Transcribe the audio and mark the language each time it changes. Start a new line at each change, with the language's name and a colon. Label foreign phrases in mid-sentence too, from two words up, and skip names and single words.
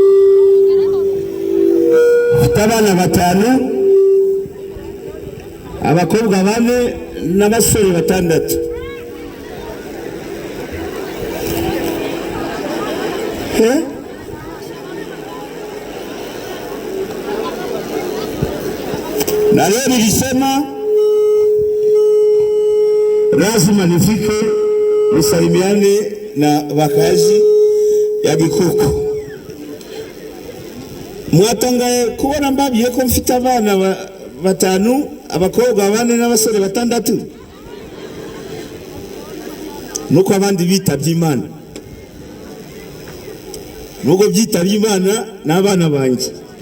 Kinyarwanda: abana 5, abakobwa 4 n'abasore 6.
Swahili: Na leo nilisema lazima nifike nisalimiane na wakazi ya Gikuku.
Kinyarwanda: Mwatangaye kubona mbabiye ko mfite abana 5, abakobwa 4 n'abasore 6, nuko abandi bitabye Imana. Nuko byitabye Imana n'abana banjye.